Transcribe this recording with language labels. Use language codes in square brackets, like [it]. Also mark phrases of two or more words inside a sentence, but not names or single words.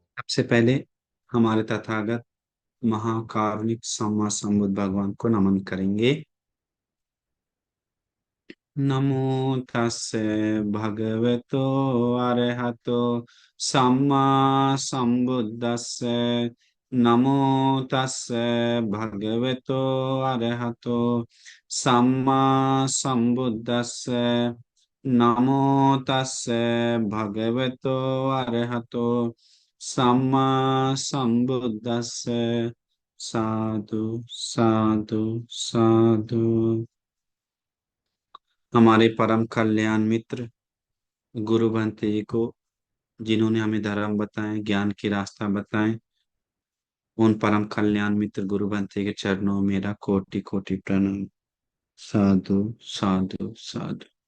[hi] सबसे पहले हमारे तथागत महाकारुणिक [pi] सम्मा संबुद्ध [hi] भगवान को नमन करेंगे। [pi] नमो तस्से भगवतो अरहतो सम्मा संबुद्दस्से। नमो तस्से भगवतो अरहतो सम्मा संबुद्दस्से। नमो तस्से भगवतो अरहतो सम्मा संबुद्दस्से। साधु साधु साधु। [hi] हमारे परम कल्याण मित्र गुरु भंते जी को, जिन्होंने हमें धर्म बताए, ज्ञान की रास्ता बताए, उन परम कल्याण मित्र गुरु भंते के चरणों में मेरा कोटि कोटि प्रणाम। [pi] साधु साधु साधु।